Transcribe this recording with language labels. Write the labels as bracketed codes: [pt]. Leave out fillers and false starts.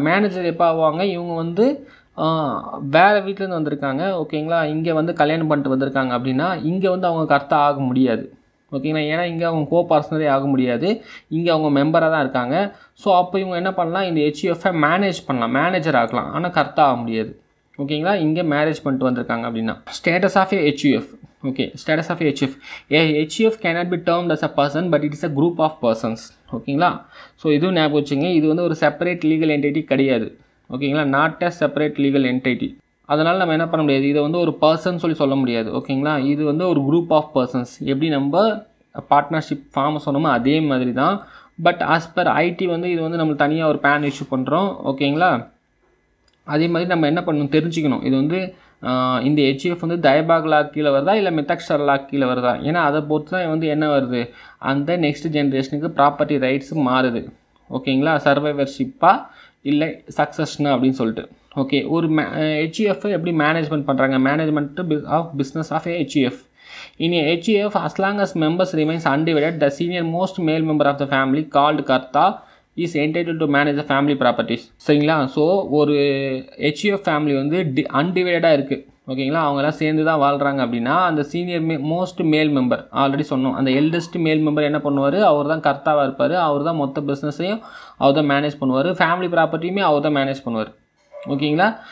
[ta] Manager எப்போ ஆவாங்க, இவங்க வந்து வேறு வீட்டிலேருந்து வந்திருக்காங்க ஓகேங்களா, இங்கே வந்து கல்யாணம் பண்ணிட்டு வந்திருக்காங்க அப்படின்னா இங்கே வந்து அவங்க கர்த்தா ஆக முடியாது ஓகேங்களா. ஏன்னா இங்கே அவங்க கோபார்சனரே ஆக முடியாது, இங்கே அவங்க மெம்பராக தான் இருக்காங்க. ஸோ அப்போ இவங்க என்ன பண்ணலாம், இந்த HUF-ஐ மேனேஜ் பண்ணலாம், மேனேஜர் ஆகலாம், ஆனால் கர்த்தா ஆக முடியாது ஓகேங்களா. இங்கே மேரேஜ் பண்ணிட்டு வந்திருக்காங்க அப்படின்னா. [en] Status of HUF okay, status of HUF. A HUF cannot be termed as a person but it is a group of persons ஓகேங்களா. [ta] ஸோ இதுவும் ஞாபகம் வச்சுங்க, இது வந்து ஒரு செப்பரேட் லீகல் என்டிட்டி கிடையாது ஓகேங்களா, [en] Not a separate legal entity. [ta] அதனால் நம்ம என்ன பண்ண முடியாது, இதை வந்து ஒரு பர்சன் சொல்லி சொல்ல முடியாது ஓகேங்களா. இது வந்து ஒரு குரூப் ஆஃப் பர்சன்ஸ், எப்படி நம்ம பார்ட்னர்ஷிப் ஃபார்ம் சொன்னோமோ அதே மாதிரி தான். பட் ஆஸ் பர் IT வந்து இது வந்து நம்ம தனியாக ஒரு பேன் இஷ்யூ பண்ணுறோம் ஓகேங்களா. அதே மாதிரி நம்ம என்ன பண்ணணும் தெரிஞ்சுக்கணும், இது வந்து இந்த HUF வந்து தயபாக் லா கீழே வருதா இல்லை மெத்தக்ஸ்டர் லா கீழே வருதா, ஏன்னா அதை பொறுத்து தான் வந்து என்ன வருது, அந்த நெக்ஸ்ட் ஜென்ரேஷனுக்கு ப்ராப்பர்ட்டி ரைட்ஸு மாறுது ஓகேங்களா. சர்வைவர்ஷிப்பா இல்லை சக்ஸஸ்னா அப்படின்னு சொல்லிட்டு ஓகே. ஒரு HUF எப்படி மேனேஜ்மெண்ட் பண்ணுறாங்க, management of business of HUF. [en] In a HUF, as long as members remains undivided, the senior most male member of the family called Karta is entitled to manage the family properties சரிங்களா. [ta] So ஒரு HUF family வந்து அன்டிவைடடாக இருக்குது ஓகேங்களா, அவங்கெல்லாம் சேர்ந்து தான் வாழ்கிறாங்க அப்படின்னா அந்த சீனியர் மோஸ்ட் மேல் மெம்பர் ஆல்ரெடி சொன்னோம், அந்த எல்டஸ்ட் மேல் மெம்பர் என்ன பண்ணுவார், அவர் தான் கர்த்தாவாக இருப்பார், அவர் தான் மொத்த பிஸ்னஸையும் அவர் தான் மேனேஜ் பண்ணுவார், ஃபேமிலி ப்ராப்பர்ட்டியுமே அவர் தான் மேனேஜ் பண்ணுவார் ஓகேங்களா.